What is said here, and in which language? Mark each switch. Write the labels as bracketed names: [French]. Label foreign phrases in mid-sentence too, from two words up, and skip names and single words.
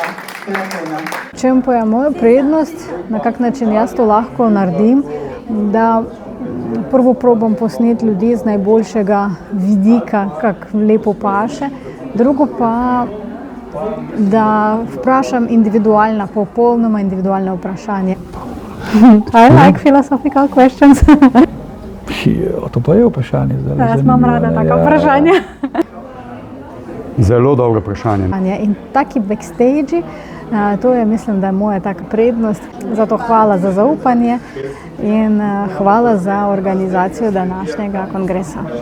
[Slovenian] Čem pa je moja prednost, na kak način jaz to lahko naredim, da prvo probam posneti ljudi z najboljšega vidika, kak lepo paše, drugo pa da vprašam individualna, popolnoma individualna vprašanja. [English] I like philosophical questions. [Slovenian] To pa je vprašanje. Jaz imam rada taka vprašanja. Zelo dobro vprašanje. In taki backstage, to je, mislim, da je moja taka prednost. Zato hvala za zaupanje in hvala za organizacijo današnjega kongresa.